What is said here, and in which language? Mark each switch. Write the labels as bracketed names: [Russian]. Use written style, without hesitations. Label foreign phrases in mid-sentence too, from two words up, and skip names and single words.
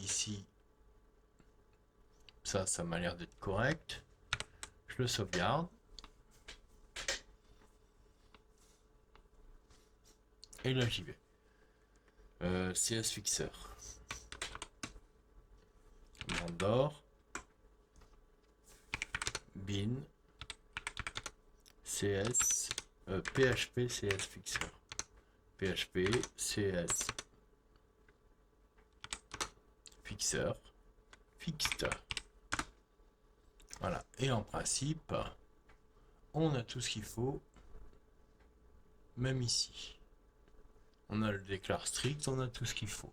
[French] Ici, ça m'a l'air d'être correct. Je le sauvegarde. Et là, j'y vais. CS Fixer. Mandor. Bin. CS. PHP CS Fixer. PHP CS Fixer. Fixed. Voilà. Et en principe, on a tout ce qu'il faut. Même ici. On a le déclare strict, on a tout ce qu'il faut.